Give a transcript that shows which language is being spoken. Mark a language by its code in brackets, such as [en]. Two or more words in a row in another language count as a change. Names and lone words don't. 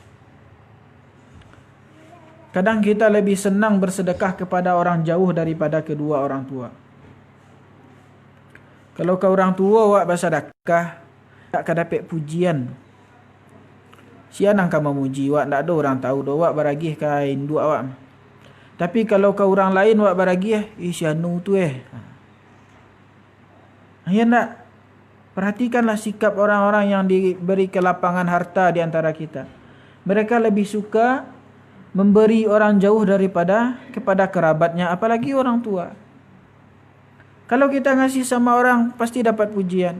[id] Kadang kita lebih senang bersedekah kepada orang jauh daripada kedua orang tua. Kalau ke orang tua wak bersedekah, tak dapat pujian. [min] Sianang kamu memuji wak, tak ada orang tahu dah wak beragih kain dua wak. [id] Tapi kalau ke orang lain [min] wak baragi sianu tu ya nak, [id] perhatikanlah sikap orang-orang yang diberi kelapangan harta di antara kita. Mereka lebih suka memberi orang jauh daripada kepada kerabatnya, apalagi orang tua. Kalau kita ngasih sama orang pasti dapat pujian.